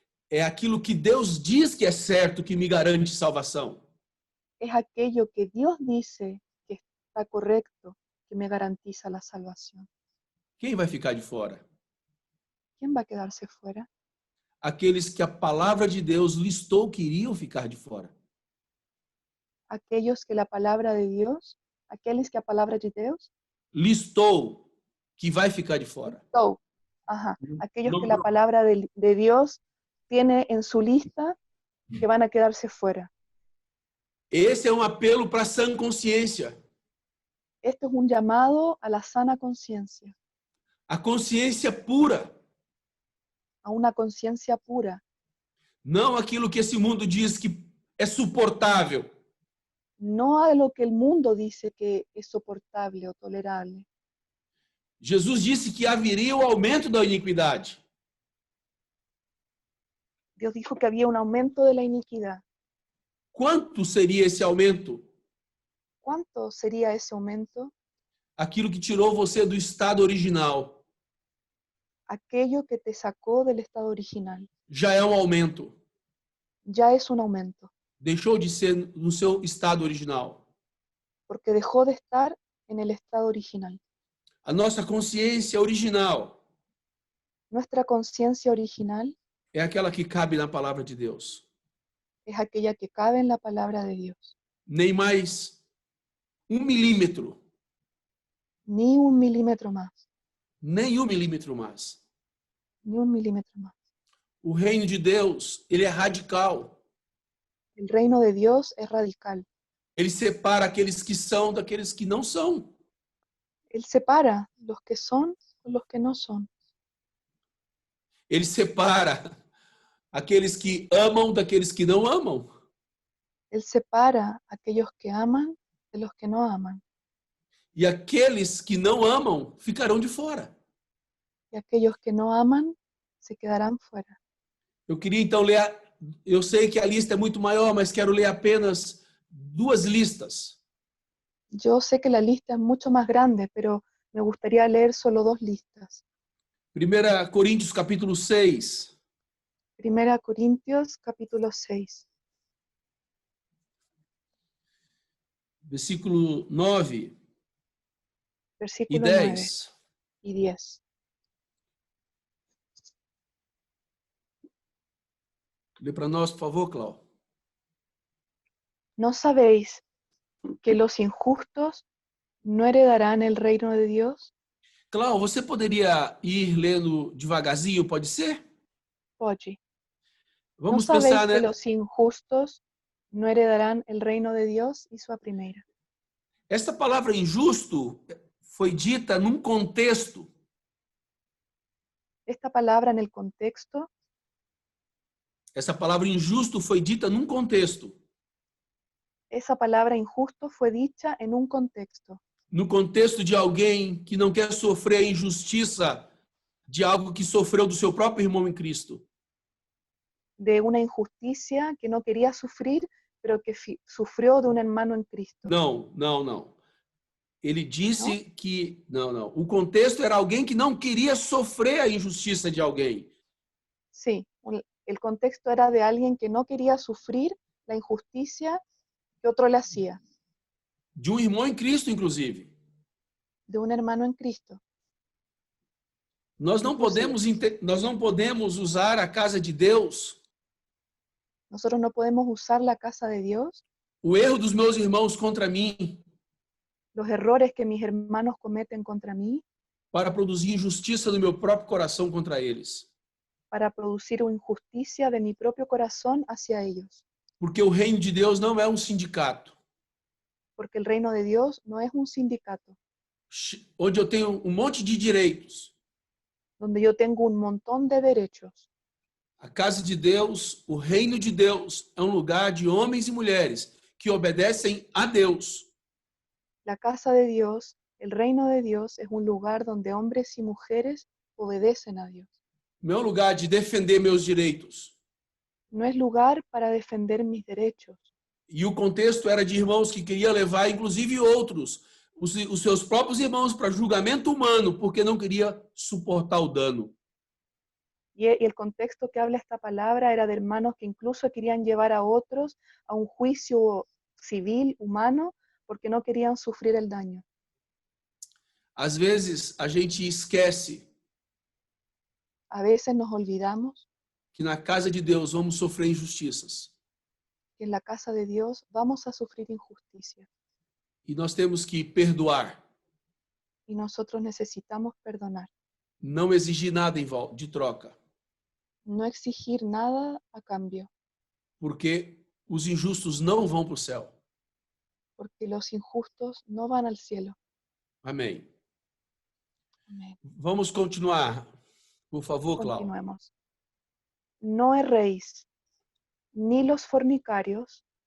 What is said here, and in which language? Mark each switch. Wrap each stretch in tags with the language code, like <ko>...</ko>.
<pt>É aquilo que Deus diz que é certo, que me garante salvação.</pt> <es>Es aquello que Dios dice que está correcto, que me garantiza la salvación.</es> <pt>Quem vai ficar de fora?</pt> <es>¿Quién va a quedarse fuera?</es> <pt>Aqueles que a palavra de Deus listou que iriam ficar de fora.</pt> <es>Aquellos que la palabra de Dios, aquellos que</es> <pt>a palavra de Deus, Listou que vai ficar de fora.</pt> <es>aquellos No, que la palabra de Dios tiene en su lista que van a quedarse fuera.</es> <pt>Esse é um apelo para a sã consciência.</pt> <es>Esto es un llamado a la sana conciencia,</es> <pt>A consciência pura.</pt> <es>a una conciencia pura,</es> <pt>Não aquilo que esse mundo diz que é suportável.</pt> <es>no a lo que el mundo dice que es soportable o tolerable.</es> <pt>Jesus disse que haveria o aumento da iniquidade.</pt> <es>Dios dijo que había un aumento de la iniquidad.</es> <pt>Quanto seria esse aumento?</pt> <es>¿Cuánto sería ese aumento?</es> <pt>Aquilo que tirou você do estado original.</pt> <es>Aquello que te sacó del estado original.</es> <pt>Já é um aumento.</pt> <es>Ya es un aumento,</es> <pt>Deixou de ser no seu estado original.</pt> <es>porque dejó de estar en el estado original.</es> <pt>A nossa consciência original</pt> <es>Nuestra conciencia original</es> <pt>é aquela que cabe na palavra de Deus.</pt> <es>es aquella que cabe en la palabra de Dios.</es> <pt>Nem mais 1 milímetro,</pt> <es>Ni un milímetro más,</es> <pt>nem 1 milímetro mais.</pt> <es>ni un milímetro más.</es> <pt>O reino de Deus, ele é radical.</pt> <es>El reino de Dios es radical.</es> <pt>Ele separa aqueles que são daqueles que não são.</pt> <es>Él separa los que son con los que no son.</es> <pt>Ele separa aqueles que amam daqueles que não amam.</pt> <es>Él separa a aquellos que aman de los que no aman.</es> <pt>E aqueles que não amam ficarão de fora.</pt> <es>Y aquellos que no aman se quedarán fuera.</es> <pt>Eu queria então ler, eu sei que a lista é muito maior, mas quero ler apenas 2 listas.</pt> <es>Yo sé que la lista es mucho más grande, pero me gustaría leer solo 2 listas.</es> <pt>1 Coríntios capítulo 6,</pt> <es>1 Corintios capítulo 6,</es> <pt>versículo 9 e</pt> <es>versículo 9</es> <pt>10.</pt> <es>y 10.</es> <pt>Lê para nós, por favor, Clau.</pt> <es>¿No sabéis que los injustos no heredarán el reino de Dios?</es> <pt>Clau, você poderia ir lendo devagarzinho, pode ser? Pode.</pt> <es>¿No</es> <pt>Vamos</pt> <es>sabéis</es> <pt>pensar,</pt> <es>que</es> <pt>né?</pt> <es>los injustos no heredarán el reino de Dios?</es> <pt>Hizo a primeira. Esta palavra injusto foi dita num contexto.</pt> <es>Esta palabra en el contexto,</es> <pt>Essa palavra injusto foi dita num contexto.</pt> <es>esa palabra injusto fue dicha en un contexto,</es> <pt>No contexto de alguém que não quer sofrer a injustiça de algo que sofreu do seu próprio irmão em Cristo.</pt> <es>de una injusticia que no quería sufrir, pero que sufrió de un hermano en Cristo.</es> <pt>Não. Ele disse Não? que... Não. O contexto era alguém que não queria sofrer a injustiça de alguém.</pt> <es>Sí, el contexto era de alguien que no quería sufrir la injusticia que otro le hacía,</es> <pt>De um irmão em Cristo, inclusive.</pt> <es>de un hermano en Cristo.</es> <pt>Nós não podemos usar a casa de Deus,</pt> <es>Nosotros no podemos usar la casa de Dios,</es> <pt>o erro dos meus irmãos contra mim,</pt> <es>los errores que mis hermanos cometen contra mí,</es> <pt>para produzir injustiça do meu próprio coração contra eles.</pt> <es>para producir injusticia de mi propio corazón hacia ellos.</es> <pt>Porque o reino de Deus não é um sindicato,</pt> <es>Porque el reino de Dios no es un sindicato,</es> <pt>onde eu tenho um monte de direitos.</pt> <es>donde yo tengo un montón de derechos.</es> <pt>A casa de Deus, o reino de Deus, é um lugar de homens e mulheres que obedecem a Deus.</pt> <es>La casa de Dios, el reino de Dios, es un lugar donde hombres y mujeres obedecen a Dios.</es> <pt>Não é um lugar de defender meus direitos.</pt> <es>No es lugar para defender mis derechos.</es> <pt>E o contexto era de irmãos que queriam levar, inclusive outros, os seus próprios irmãos para julgamento humano, porque não queria suportar o dano.</pt> <es>Y el contexto que habla esta palabra era de hermanos que incluso querían llevar a otros a un juicio civil, humano, porque no querían sufrir el daño.</es> <pt>Às vezes, a gente esquece</pt> <es>A veces nos olvidamos</es> <pt>que na casa de Deus vamos sofrer injustiças.</pt> <es>que en la casa de Dios vamos a sufrir injusticia.</es> <pt>E nós temos que perdoar,</pt> <es>Y nosotros necesitamos perdonar.</es> <pt>não exigir nada de troca,</pt> <es>No exigir nada a cambio,</es> <pt>porque os injustos não vão para o céu.</pt> <es>porque los injustos no van al cielo.</es> <pt>Amém.</pt> <es>Amén.</es> <pt>Vamos continuar, por favor, Cláudio.</pt> <es>Continuemos. No erréis, ni los fornicarios,</es>